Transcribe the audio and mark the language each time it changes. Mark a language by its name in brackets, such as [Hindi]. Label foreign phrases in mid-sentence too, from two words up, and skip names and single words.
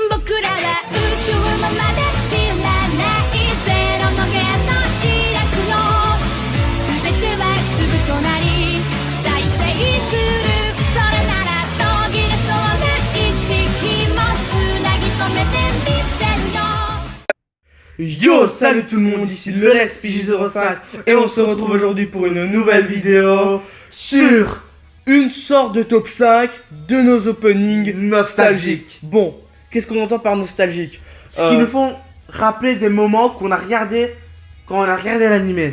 [Japanese] らは宇宙のまで知らないゼロの弦の開くよ全ては粒となり再生するそれなら途切れそうな意識もつなぎ止めてみせるよ。 [French] Yo, salut tout le monde, ici le Lex PJ05 et on se retrouve aujourd'hui pour une nouvelle vidéo sur une sorte de top 5 de nos openings nostalgiques. Bon, qu'est-ce qu'on entend par nostalgique? Ce qui nous font rappeler des moments qu'on a regardé quand on a regardé l'animé.